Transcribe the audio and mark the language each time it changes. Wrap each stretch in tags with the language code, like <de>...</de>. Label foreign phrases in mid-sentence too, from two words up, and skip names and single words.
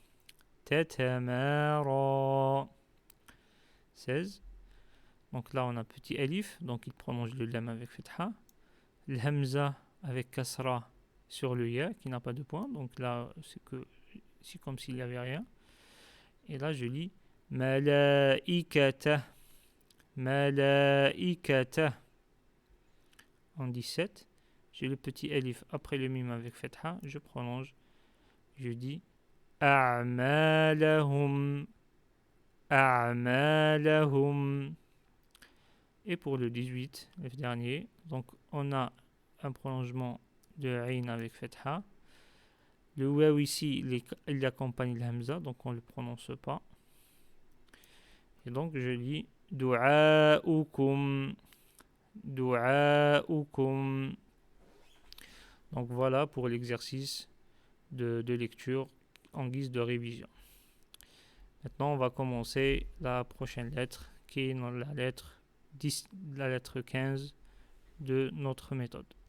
<fr>Tatamara. 16. Donc là, on a petit alif. Donc il prolonge le lam avec Fatha. Le Hamza avec Kasra sur le Ya qui n'a pas de point. Donc là, c'est comme s'il n'y avait rien. Et là, je lis Malaikata. Malaikata. En 17. J'ai le petit alif après le mime avec Fatha. Je prolonge. Je dis A'malahum. A'malahum. Et pour le 18, le dernier, donc on a un prolongement de Ain avec Fatha. Le Waw ici, il accompagne le Hamza, donc on ne le prononce pas. Et donc je lis Du'a'ukum. Du'a'ukum. Donc voilà pour l'exercice de lecture en guise de révision. Maintenant, on va commencer la prochaine lettre, qui est la lettre 10, la lettre 15 de notre méthode.</fr>